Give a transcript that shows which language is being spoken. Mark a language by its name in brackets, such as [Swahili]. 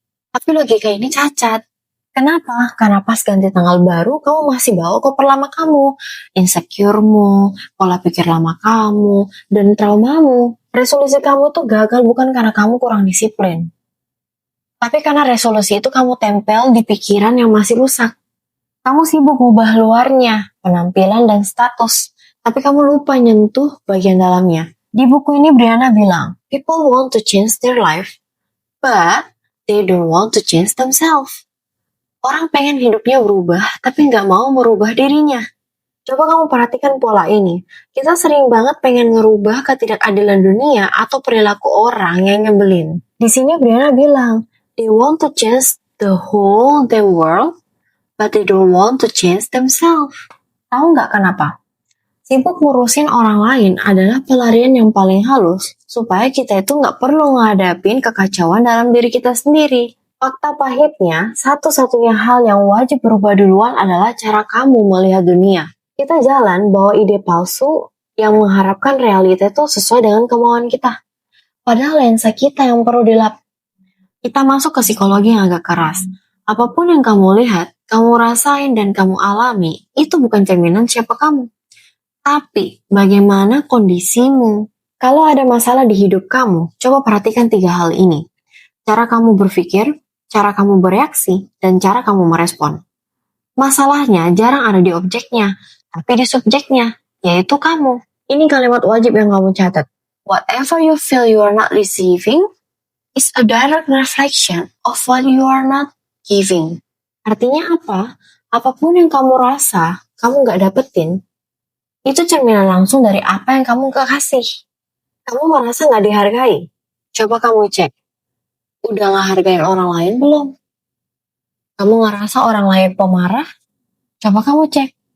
[Indonesian] Tapi logika ini cacat. Kenapa? Karena pas ganti tanggal baru, kamu masih bawa koper lama kamu, insecure-mu, pola pikir lama kamu, dan traumamu. Resolusi kamu tuh gagal bukan karena kamu kurang disiplin, tapi karena resolusi itu kamu tempel di pikiran yang masih rusak. Kamu sibuk ngubah luarnya, penampilan dan status, tapi kamu lupa nyentuh bagian dalamnya. Di buku ini Brianna bilang, [English] people want to change their life, but they don't want to change themselves. [Indonesian] Orang pengen hidupnya berubah, tapi nggak mau merubah dirinya. Coba kamu perhatikan pola ini. Kita sering banget pengen ngerubah ketidakadilan dunia atau perilaku orang yang nyebelin. Di sini Brianna bilang, [English] they want to change the whole the world, but they don't want to change themselves. [Indonesian] Tahu nggak kenapa? Sibuk ngurusin orang lain adalah pelarian yang paling halus supaya kita itu nggak perlu ngadapin kekacauan dalam diri kita sendiri. Fakta pahitnya, satu-satunya hal yang wajib berubah duluan adalah cara kamu melihat dunia. Kita jalan bawa ide palsu yang mengharapkan realita itu sesuai dengan kemauan kita. Padahal lensa kita yang perlu dilap. Kita masuk ke psikologi yang agak keras. Apapun yang kamu lihat, kamu rasain dan kamu alami, itu bukan cerminan siapa kamu. Tapi, bagaimana kondisimu? Kalau ada masalah di hidup kamu, coba perhatikan 3 hal ini. Cara kamu berpikir, cara kamu bereaksi, dan cara kamu merespon. Masalahnya jarang ada di objeknya, tapi di subjeknya, yaitu kamu. Ini kalimat wajib yang kamu catat. [English] Whatever you feel you are not receiving is a direct reflection of what you are not giving. [Indonesian] Artinya apa? Apapun yang kamu rasa, kamu gak dapetin, itu cerminan langsung dari apa yang kamu gak kasih. Kamu merasa gak dihargai? Coba kamu cek. Udah gak hargain orang lain belum? Kamu ngerasa orang lain pemarah? Coba kamu cek.